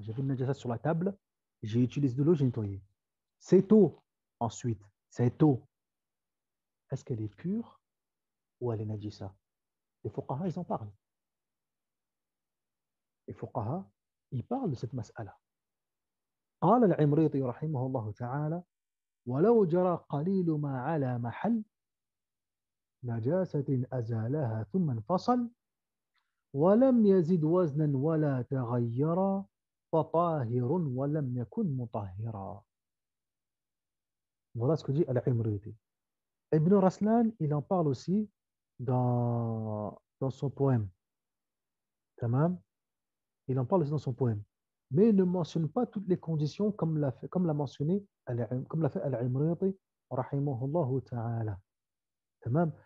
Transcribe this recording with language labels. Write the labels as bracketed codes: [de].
[fr] J'avais une najasa sur la table, j'ai utilisé de l'eau, j'ai nettoyé. Cette eau, ensuite, cette eau, est-ce qu'elle est pure ou elle est najisa? Les fuqaha, ils en parlent. Les fuqaha, ils parlent de cette mas'ala. [ar] قال العمريطي رحمه الله تعالى ولو جرى قليل ما على محل نجاسة أزالها ثم انفصل ولم يزد وزنا ولا تغير فطاهر ولم يكن مطهرا. [fr] Voilà ce que dit Al-Imriti. Ibn Raslan, il en parle aussi dans son poème. Tamam. Il en parle aussi dans son poème. Mais il ne mentionne pas toutes les conditions comme l'a mentionné, comme l'a fait Al-Imriti, rahimahullah ta'ala. Tamam.